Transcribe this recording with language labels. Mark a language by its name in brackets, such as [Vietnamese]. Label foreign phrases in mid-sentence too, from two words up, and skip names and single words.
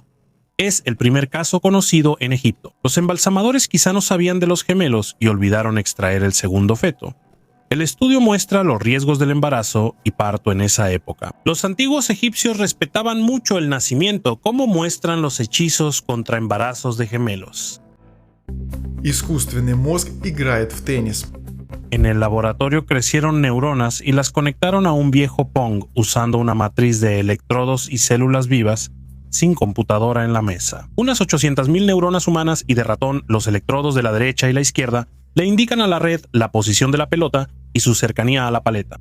[Spanish] Es el primer caso conocido en Egipto. Los embalsamadores quizá no sabían de los gemelos y olvidaron extraer el segundo feto. El estudio muestra los riesgos del embarazo y parto en esa época. Los antiguos egipcios respetaban mucho el nacimiento, como muestran los hechizos contra embarazos de gemelos. [Russian] Искусственный мозг играет в теннис. [Spanish] En el laboratorio crecieron neuronas y las conectaron a un viejo Pong usando una matriz de electrodos y células vivas sin computadora en la mesa. Unas 800.000 neuronas humanas y de ratón, los electrodos de la derecha y la izquierda, le indican a la red la posición de la pelota y su cercanía a la paleta.